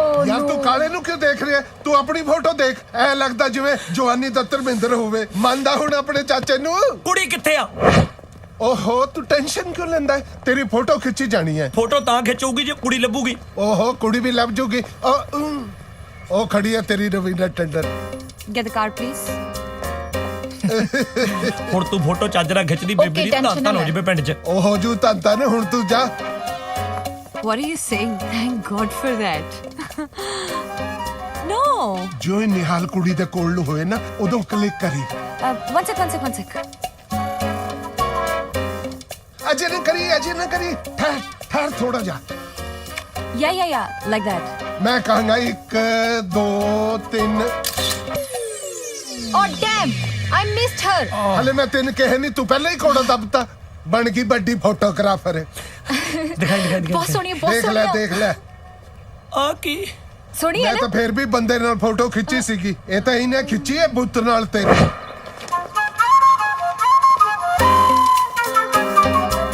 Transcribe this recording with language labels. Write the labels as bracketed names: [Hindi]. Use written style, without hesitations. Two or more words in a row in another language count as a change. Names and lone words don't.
[Punjabi] ਯਾਰ ਤੂੰ ਕਾਲੇ ਨੂੰ ਕਿਉਂ ਦੇਖ ਰਿਹਾ? ਤੂੰ ਆਪਣੀ ਫੋਟੋ ਦੇਖ। ਐ ਲੱਗਦਾ ਜਿਵੇਂ ਜਵਾਨੀ ਦਾ ਧਰਮਿੰਦਰ ਹੋਵੇ। ਮੰਨਦਾ ਹੁਣ ਆਪਣੇ ਚਾਚੇ ਨੂੰ? ਕੁੜੀ ਕਿੱਥੇ ਆ? ਓਹੋ ਤੂੰ ਟੈਨਸ਼ਨ ਕਿਉਂ ਲੈਂਦਾ? ਤੇਰੀ ਫੋਟੋ ਖਿੱਚੀ ਜਾਣੀ ਹੈ। ਫੋਟੋ ਤਾਂ ਖਿੱਚੂਗੀ ਜੇ ਕੁੜੀ ਲੱਭੂਗੀ। ਓਹੋ ਕੁੜੀ ਵੀ ਲੱਭ ਜੂਗੀ। ਉਹ ਖੜੀ ਹੈ ਤੇਰੀ ਰਵੀਨਾ ਟੰਡਨ। [English] Get the card, please. [Punjabi] ਹੁਣ ਤੂੰ ਫੋਟੋ ਚੱਜਰਾ ਖਿੱਚਦੀ ਬੇਬੀ ਦੀ ਤਾਂ ਹੋ ਜਵੇ ਪਿੰਡ 'ਚ। ਉਹ ਹੋ ਜੂ ਤਾਂ ਨੇ। ਹੁਣ ਤੂੰ ਜਾ। [English] What are you saying? Thank God for that. No. [Punjabi] ਜੋ ਇਹ ਨਿਹਾਲ ਕੁੜੀ ਦੇ ਕੋਲ ਨੂੰ ਹੋਏ ਨਾ, ਉਦੋਂ ਕਲਿੱਕ ਕਰੀ। [English] One sec. [Punjabi] ਅਜੇ ਨਾ ਕਰੀ। ਠਹਿਰ ਥੋੜਾ ਜਾ। [English] Yeah. Like that. [Punjabi] ਮੈਂ ਕਹਾਂਗਾ 1 2 3। [English] Oh damn! I missed her. [Punjabi] ਹਲੇ ਮੈਂ ਤੈਨੂੰ ਕਹੇ ਨਹੀਂ, ਤੂੰ ਪਹਿਲਾਂ ਹੀ ਕੋੜਾ ਦੱਬਤਾ। ਬਣ ਗਈ ਵੱਡੀ ਫੋਟੋਗ੍ਰਾਫਰ। ਦਿਖਾਈ। ਬਹੁਤ ਸੋਹਣੀ, ਬਹੁਤ ਸੋਹਣੀ। ਦੇਖ ਲੈ। ਆ ਕੀ ਸੋਹਣੀ ਹੈ ਮੈਂ ਤਾਂ ਫੇਰ ਵੀ ਬੰਦੇ ਨਾਲ ਫੋਟੋ ਖਿੱਚੀ ਸੀਗੀ। ਇਹ ਤਾਂ ਇਹਨੇ ਖਿੱਚੀ ਹੈ ਬੁੱਤ ਨਾਲ ਤੇਰੀ।